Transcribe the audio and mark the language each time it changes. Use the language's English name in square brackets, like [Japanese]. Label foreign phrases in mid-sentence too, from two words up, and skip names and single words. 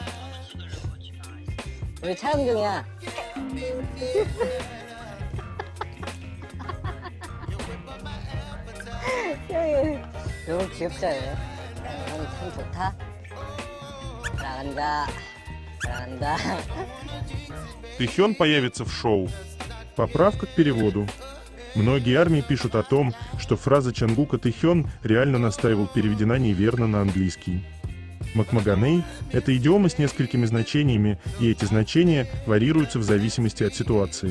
[Korean] 우리 촬영 중이야. 형이 너무 귀엽잖아요. 형이 참 좋다. 사랑한다. 사랑한다. [Russian] Тэхён появится в шоу. Поправка к переводу. Многие армии пишут о том, что фраза Чонгука «Тэхён» реально настаивал переведена неверно на английский. Макмаганей – это идиома с несколькими значениями, и эти значения варьируются в зависимости от ситуации.